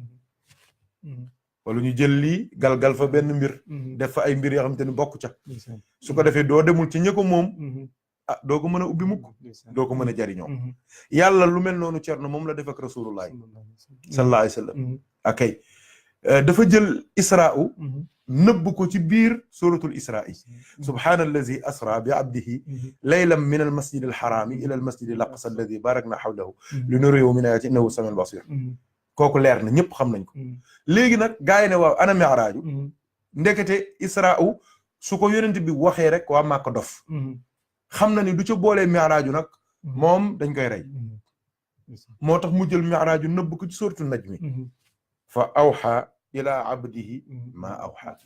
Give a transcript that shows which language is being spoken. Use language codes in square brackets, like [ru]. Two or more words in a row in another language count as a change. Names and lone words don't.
[wo] wala ñu jël lii galgal fa benn mbir def fa ay mbir yoo xamante ni bokk ca su ko defee doo demul ci ñi ko moom doo ko mën a ubbi mukk doo ko mën a jariñoo yàlla lu mel noonu Cerno moom la def ak [ar] رسول الله صلى الله عليه وسلم [wo] akay dafa jël isra'u nëbb ko ci biir suratul isra'i [ar] سبحان الذي أسرى بعبده ليلا من المسجد الحرام إلى المسجد الأقصى الذي باركنا حوله لنريه من آيات إنه السميع البصير [wo] kooku leer na ñëpp xam nañ ko léegi nag gaay ne waaw ana mi'raaju ndekete isra'u su ko yonent bi waxee rek waa Màkka dof xam na ni du ca boolee mi'raaju nag moom dañ koy rey moo tax mu jël mi'raaju nëbb ko ci suratul najmi [ar] فأوحى إلى عبده ما أوحى